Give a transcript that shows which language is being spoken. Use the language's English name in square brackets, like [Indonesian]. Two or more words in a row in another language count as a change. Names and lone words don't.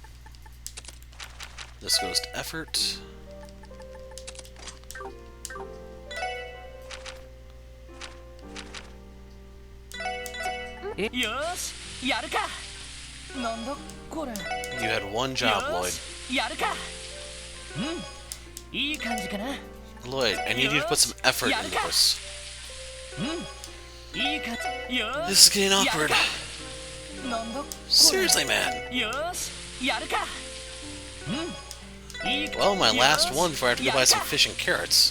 [English] This goes to effort. [Japanese] よし、やるか. なんだこれ? [English] You had one job, Lloyd. [Japanese] やるか。いい感じかな? [English] Lloyd, I need you to put some effort into this. [Japanese] いい感じ. [English] This is getting awkward. Seriously, man. Well, my last one before I have to go buy some fish and carrots.